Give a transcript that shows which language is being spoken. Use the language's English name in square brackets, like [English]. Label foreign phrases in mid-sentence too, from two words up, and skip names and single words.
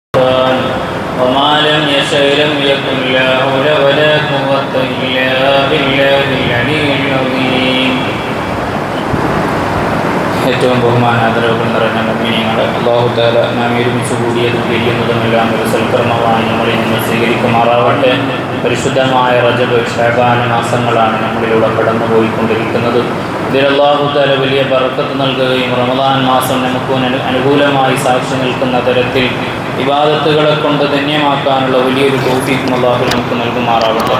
[Arabic] وما لم يشأ لم يكن لا حول ولا قوة إلا بالله العلي العظيم. [Malayalam] ഏറ്റവും ബഹുമാനാദരവുകൾ നിറഞ്ഞ മുഅ്മിനീങ്ങളെ, [Arabic] الله تعالى [Malayalam] നാം ഒരുമിച്ച് കൂടിയതും പിരിയുന്നതുമെല്ലാം ഒരു സൽക്കർമ്മമായി നമ്മളിൽ നിന്ന് സ്വീകരിക്കുമാറാവട്ടെ. പരിശുദ്ധമായ റജബ്, ശഅബാൻ മാസങ്ങളാണ് നമ്മളിലൂടെ കടന്നുപോയിക്കൊണ്ടിരിക്കുന്നത്. ഇതിൽ [Arabic] الله تعالى [Malayalam] വലിയ ബർക്കത്ത് നൽകുകയും റമദാൻ മാസം നമുക്ക് അനുകൂലമായി സാക്ഷി നിൽക്കുന്ന തരത്തിൽ ഇബാദത്തുകളെ കൊണ്ട് ധന്യമാക്കാനുള്ള വലിയൊരു തൗഫീഖ് അല്ലാഹു നമുക്ക് നൽകുമാറാവട്ടെ.